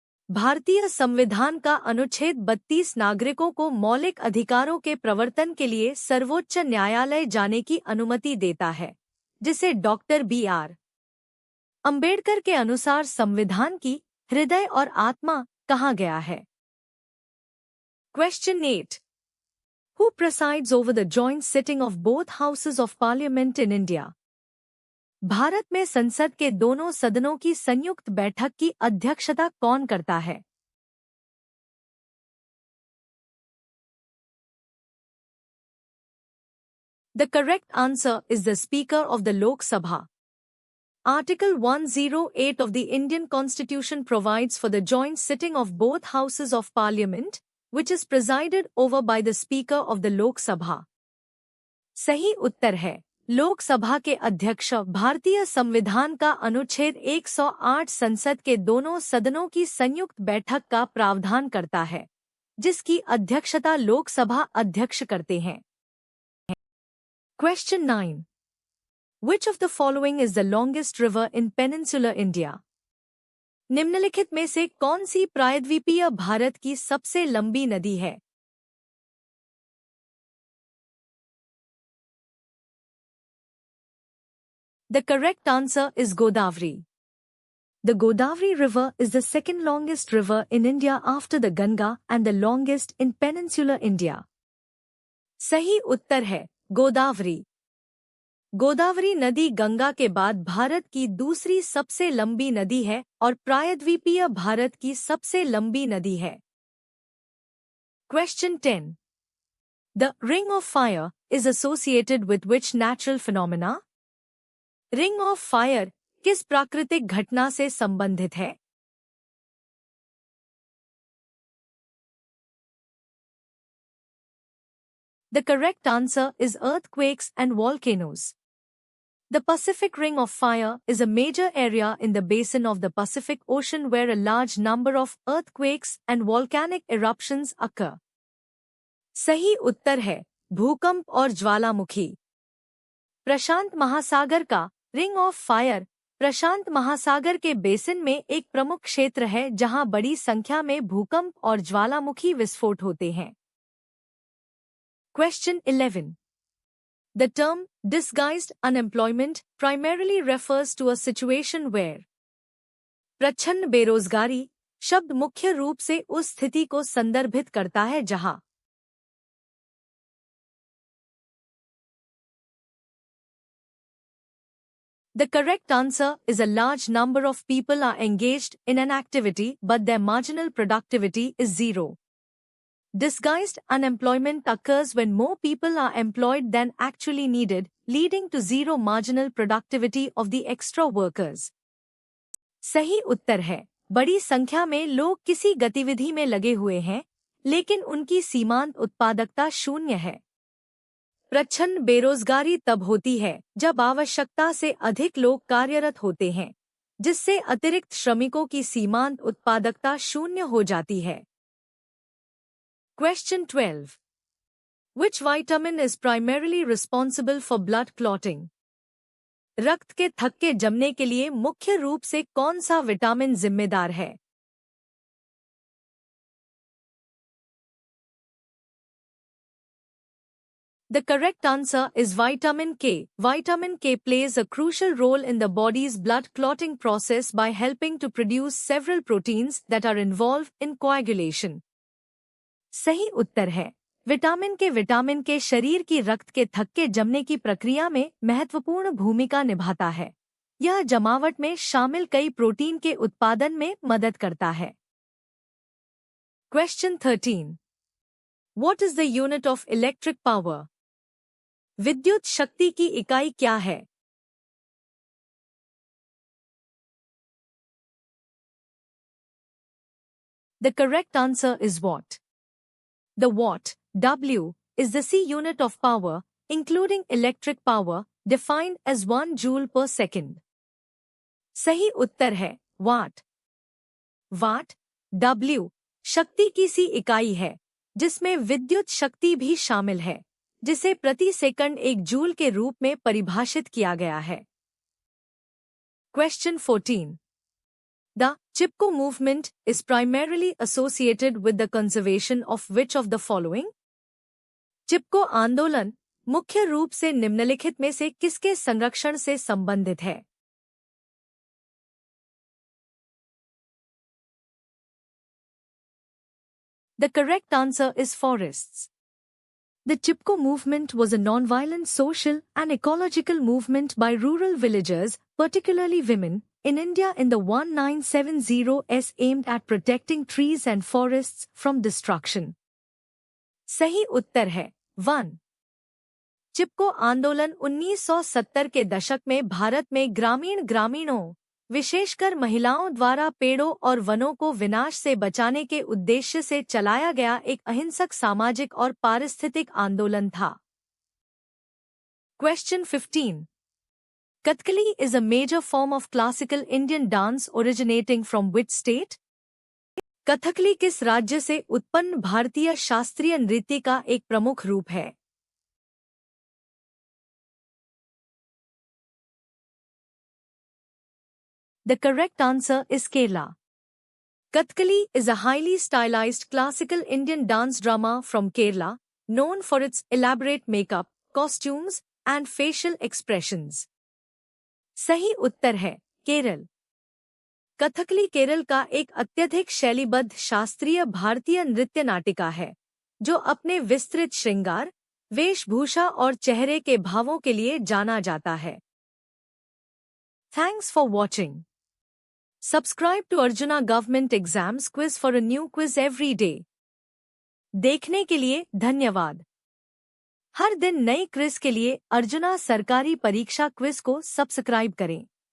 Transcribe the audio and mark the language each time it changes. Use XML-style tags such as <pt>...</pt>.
<hi>भारतीय संविधान का अनुच्छेद 32 नागरिकों को मौलिक अधिकारों के प्रवर्तन के लिए सर्वोच्च न्यायालय जाने की अनुमति देता है, जिसे डॉक्टर B.R. अंबेडकर के अनुसार संविधान की हृदय और आत्मा कहा गया है।</hi> <en>Question 8. Who presides over the joint sitting of both houses of parliament in India?</en> <hi>Bharat में संसद के दोनों सदनों की संयुक्त बैठक की अध्यक्षता कौन करता है?</hi> <en>The correct answer is the Speaker of the Lok Sabha. Article 108 of the Indian Constitution provides for the joint sitting of both houses of parliament, which is presided over by the Speaker of the Lok Sabha.</en> <hi>सही उत्तर है लोक सभा के अध्यक्ष भारतीय संविधान का अनुच्छेद 108 संसद के दोनों सदनों की संयुक्त बैठक का प्रावधान करता है, जिसकी अध्यक्षता लोकसभा अध्यक्ष करते हैं।</hi> <en>Question 9. Which of the following is the longest river in peninsular India?</en> <hi>निम्नलिखित में से कौन सी प्रायद्वीपीय भारत की सबसे लंबी नदी है?</hi> <en>The correct answer is Godavari. The Godavari River is the second longest river in India after the Ganga and the longest in peninsular India.</en> <hi>सही उत्तर है गोदावरी। गोदावरी नदी गंगा के बाद भारत की दूसरी सबसे लंबी नदी है और प्रायद्वीपीय भारत की सबसे लंबी नदी है।</hi> <en>Question 10. The Ring of Fire is associated with which natural phenomena?</en> <hi>Ring of fire किस प्राकृतिक घटना से संबंधित है?</hi> <en>The correct answer is earthquakes and volcanoes. The Pacific Ring of Fire is a major area in the basin of the Pacific Ocean where a large number of earthquakes and volcanic eruptions occur.</en> <hi>सही उत्तर है भूकंप और ज्वालामुखी। प्रशांत महासागर का ring of fire प्रशांत महासागर के basin में एक प्रमुख क्षेत्र है जहां बड़ी संख्या में भूकंप और ज्वालामुखी विस्फोट होते हैं।</hi> <en>Question 11. The term disguised unemployment primarily refers to a situation where</en> <hi>प्रच्छन्न बेरोजगारी शब्द मुख्य रूप से उस स्थिति को संदर्भित करता है जहां</hi> <en>The correct answer is a large number of people are engaged in an activity but their marginal productivity is zero. Disguised unemployment occurs when more people are employed than actually needed, leading to zero marginal productivity of the extra workers.</en> <hi>सही उत्तर है बड़ी संख्या में लोग किसी गतिविधि में लगे हुए हैं, लेकिन उनकी सीमांत उत्पादकता शून्य है। प्रच्छन्न बेरोजगारी तब होती है जब आवश्यकता से अधिक लोग कार्यरत होते हैं, जिससे अतिरिक्त श्रमिकों की सीमांत उत्पादकता शून्य हो जाती है।</hi> <en>Question 12. Which vitamin is primarily responsible for blood clotting?</en> <hi>रक्त के थक्के जमने के लिए मुख्य रूप से कौन सा विटामिन जिम्मेदार है?</hi> <en>The correct answer is vitamin K. Vitamin K plays a crucial role in the body's blood clotting process by helping to produce several proteins that are involved in coagulation.</en> <hi>सही उत्तर है विटामिन के शरीर की रक्त के थक्के जमने की प्रक्रिया में महत्वपूर्ण भूमिका निभाता है। यह जमावट में शामिल कई प्रोटीन के उत्पादन में मदद करता है।</hi> <en>Question 13. What is the unit of electric power?</en> <hi>विद्युत शक्ति की इकाई क्या है?</hi> <en>The correct answer is watt. The watt, W, is the C unit of power, including electric power, defined as 1 joule per second.</en> <hi>सही उत्तर है वाट। वाट, W, शक्ति की सी इकाई है, जिसमें विद्युत शक्ति भी शामिल है, जिसे प्रति सेकंड 1 जूल के रूप में परिभाषित किया गया है।</hi> <en>Question 14. The Chipko movement is primarily associated with the conservation of which of the following?</en> <hi>चिपको आंदोलन मुख्य रूप से निम्नलिखित में से किसके संरक्षण से संबंधित है?</hi> <en>The correct answer is forests. The Chipko movement was a non-violent social and ecological movement by rural villagers, particularly women, in India in the 1970s aimed at protecting trees and forests from destruction.</en> <hi>सही उत्तर है 1. चिपको आंदोलन 1970 के दशक में भारत में ग्रामीणों विशेषकर महिलाओं द्वारा पेड़ों और वनों को विनाश से बचाने के उद्देश्य से चलाया गया एक अहिंसक सामाजिक और पारिस्थितिक आंदोलन था।</hi> <en>Question 15. Kathakali is a major form of classical Indian dance originating from which state?</en> <hi>Kathakali किस राज्य से उत्पन्न भारतीय शास्त्रीय नृत्य का एक प्रमुख रूप है?</hi> <en>The correct answer is Kerala. Kathakali is a highly stylized classical Indian dance drama from Kerala, known for its elaborate makeup, costumes, and facial expressions.</en> <hi>सही उत्तर है केरल। कथकली केरल का एक अत्यधिक शैलीबद्ध शास्त्रीय भारतीय नृत्य नाटिका है, जो अपने विस्तृत श्रृंगार, वेशभूषा और चेहरे के भावों के लिए जाना जाता है।</hi> <en>Thanks for watching. Subscribe to Arjuna Government Exams Quiz for a new quiz every day.</en> <hi>देखने के लिए धन्यवाद। हर दिन नई क्विज के लिए अर्जुना सरकारी परीक्षा क्विज को सब्सक्राइब करें।</hi>